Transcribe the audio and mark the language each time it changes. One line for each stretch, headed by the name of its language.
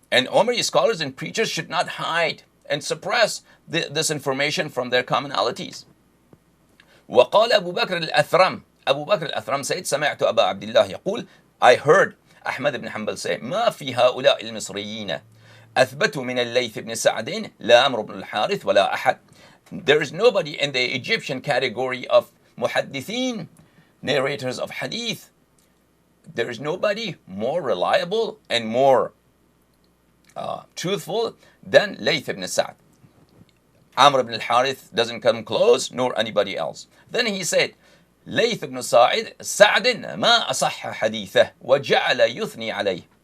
English: And Umayyad scholars and preachers should not hide and suppress this information from their commonalities.
Arabic: وقال أبو بكر الأثرم.
English: Abu Bakr al-Athram said,
Arabic: سمعت أبا عبد الله يقول,
English: I heard Ahmad ibn Hanbal say,
Arabic: ما في هؤلاء المصريين أثبت من الليث بن سعد لا عمرو بن الحارث ولا أحد.
English: There is nobody in the Egyptian category of muhaddithin, narrators of hadith. There is nobody more reliable and more truthful than Layth ibn Sa'd. Amr ibn al-Harith doesn't come close, nor anybody else. Then he said, Layth ibn Sa'd
Arabic: ما أصح حديثه وجعل يثني عليه.